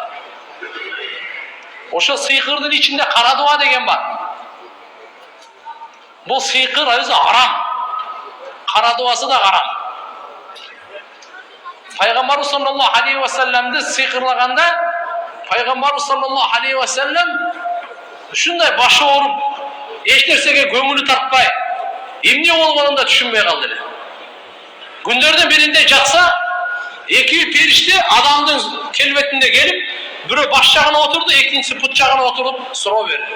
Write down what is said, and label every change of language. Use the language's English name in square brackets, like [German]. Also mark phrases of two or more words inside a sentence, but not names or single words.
[Kyrgyz] Ошо сыйкырдын ичинде кара дуа деген бар. Бул сыйкыр өзү арам. Кара дуасы да арам. Пайгамбарыбыз [Arabic] صلى الله عليه وسلم [Kyrgyz] сыйкырлаганда Пайгамбарыбыз [Arabic] صلى الله عليه وسلم [Kyrgyz] ушундай башы ооруп, эч нерсеге көңүлү тартпай, эмне болгонун да түшүнбөй калды эле. Күндөрдүн биринде жатса, 2 периште адамдын келбетинде келип, бирөө баш жагына отурду, экинчиси пут жагына отуруп суроо берди.